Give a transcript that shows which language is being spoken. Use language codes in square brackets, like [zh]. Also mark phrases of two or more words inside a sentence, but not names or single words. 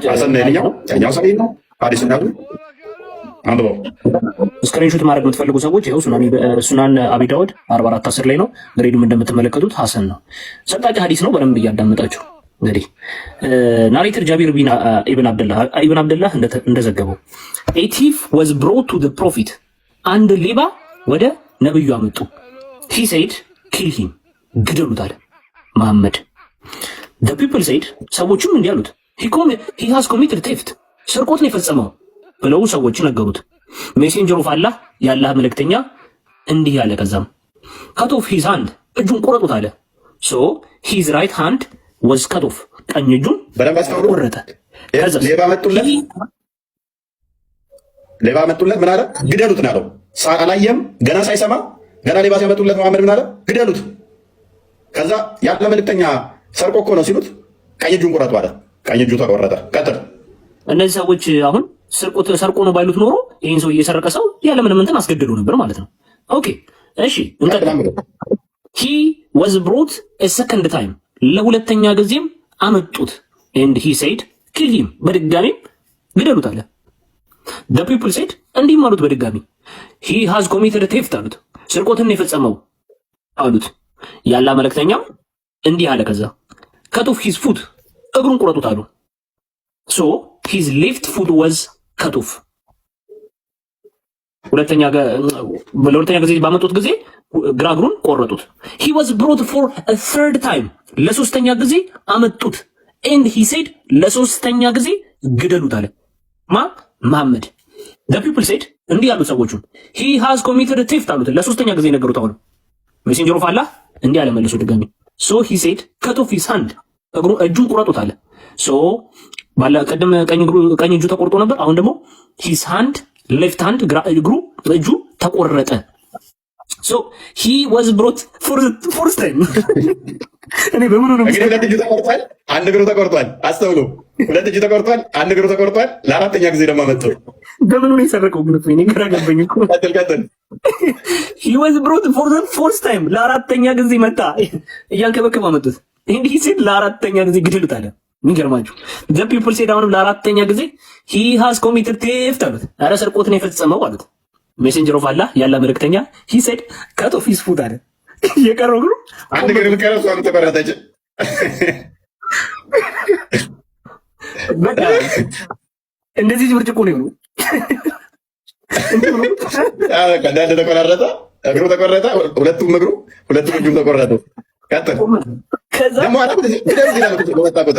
[am] ያኛው ሰው ነው ሐዲስ ነው አንብቦ። ስክሪንሾት ማድረግ የምትፈልጉ ሰዎች ይኸው ሱናን አቢ ዳውድ 4410 ላይ ነው። ግሬዱም እንደምትመለከቱት ሐሰን ነው። ሰቅጣጭ ሐዲስ ነው። በደንብ እያዳመጣችሁ እንግዲህ ናሬተር ጃቢር ኢብን አብደላህ እንደዘገበው [en] a thief was brought to the prophet [am] አንድ ሌባ ወደ ነብዩ አመጡ። [en] he said kill him [am] ግደሉት አለ መሐመድ። [en] the people said [am] ሰዎችም እንዲህ አሉት [en] he has committed theft [am] ስርቆት ነው የፈጸመው ብለው ሰዎች ነገሩት። [en] messenger of Allah [am] የአላህ መልእክተኛ እንዲህ ያለ ከዛም [en] cut off his hand [am] እጁን ቆረጡት አለ። [en] so his right hand was cut off [am] ቀኝ እጁን ቆረጠ። ሌባ መጡለት ምን አለ? ግደሉት ነው ያለው። አላየም ገና ሳይሰማ ገና ሌባ ሲያመጡለት መሐመድ ምን አለ? ግደሉት። ከዛ ያለ መልእክተኛ ሰርቆ እኮ ነው ሲሉት ቀኝ እጁን ቁረጡ አለ። ቀኝ እጁ ተቆረጠ። ቀጥል። እነዚህ ሰዎች አሁን ሰርቆ ነው ባይሉት ኖሮ ይህን ሰው እየሰረቀ ሰው ያለ ምንም እንትን አስገድዶ ነበር ማለት ነው። ኦኬ እሺ [en] he was brought a second time [am] ለሁለተኛ ጊዜም አመጡት [en] and he said kill him [am] በድጋሚ ግደሉት አለ። [en] the people said [am] እንዲህም አሉት በድጋሚ [en] he has committed theft [am] አሉት ስርቆትን የፈጸመው አሉት። ያላ መልእክተኛው እንዲህ አለ ከዛ [en] cut off his foot [am] እግሩን ቁረጡት አሉ። [en] so his left foot was cut off [am] ለሁለተኛ ጊዜ ባመጡት ጊዜ ግራ እግሩን ቆረጡት። [en] he was brought for a third time [am] ለሶስተኛ ጊዜ አመጡት [en] and he said [am] ለሶስተኛ ጊዜ ግደሉት አለ መሐመድ። [en] the people said [am] እንዲህ ያሉ ሰዎቹን [en] he has committed theft [am] አሉት ለሶስተኛ ጊዜ ነገሩት። አሁን [en] messenger of Allah [am] እንዲህ አለ መልሶ ድጋሚ [en] so he said cut off his hand [am] እጁን ቁረጡት አለ። so ባላ ቀደም ቀኝ እጁ ተቆርጦ ነበር። አሁን ደግሞ [en] his hand left hand [am] እጁ ተቆረጠ። [en] so he was brought for the first time [am] እኔ በምን ነው እንግዲህ ሁለት እጁ ተቆርጧል፣ አንድ እግሩ ተቆርጧል። አስተውሉ፣ ሁለት እጁ ተቆርጧል፣ አንድ እግሩ ተቆርጧል። ለአራተኛ ጊዜ ደግሞ መጥቶ በምን ነው የሰረቀው? ግን እኔ ግራ ገባኝ እኮ። ቀጥል [en] he was brought for the first time [am] ለአራተኛ ጊዜ መጣ። እያንከበከበ መጡት እንዲህ ሲል ለአራተኛ ጊዜ ግደሉት አለ። የሚገርማችሁ [en] the people said [am] አሁንም ለአራተኛ ጊዜ [en] he has committed theft [am] አሉት። ኧረ ስርቆትን የፈጸመው አሉት። [en] messenger of Allah [am] ያላ መልእክተኛ [en] he said cut off his foot [am] አለ። የቀረው እግሩ አንድ እግሩ ከረሱ አንተ ተቆረጠች። በቃ እንደዚህ ብርጭቆ ነው ነው እንዳንድ ተቆራረጠ፣ እግሩ ተቆረጠ፣ ሁለቱም እጁም ተቆረጡ። ቀጥል። ደግሞ ቁጥር